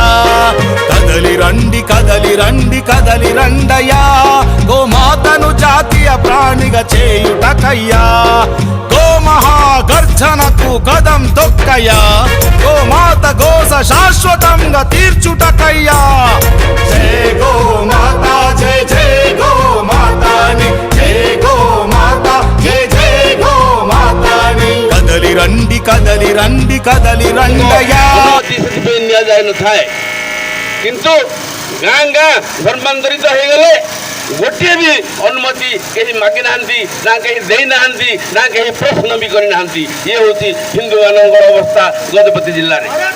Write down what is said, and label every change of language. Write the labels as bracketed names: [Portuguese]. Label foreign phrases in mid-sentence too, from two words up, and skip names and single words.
[Telugu] కదలి రండి కదలి రండి కదలి రండయ్యా గోమాతను జాతీయ ప్రాణిగా చేయుటకయ్యా గోమహాగర్జనకు కదం తొక్కయ్యా గోమాత గోస శాశ్వతంగా తీర్చుటకయ్యా జై గోమాత జై జై గోమాతాని జై గోమాత జై జై గోమాతాని కదలి రండి కదలి రండి కదలి రండయ్యా [Odia] ନିଆଯାଇନଥାଏ କିନ୍ତୁ ଗାଁ ଗାଁ ଧର୍ମାନ୍ତରିତ ହେଇଗଲେ ଗୋଟିଏ ବି ଅନୁମତି କେହି ମାଗି ନାହାନ୍ତି ନା କେହି ଦେଇନାହାନ୍ତି ନା କେହି ପ୍ରଶ୍ନ ବି କରିନାହାନ୍ତି ଇଏ ହେଉଛି ହିନ୍ଦୁମାନଙ୍କର ଅବସ୍ଥା ଗଜପତି ଜିଲ୍ଲାରେ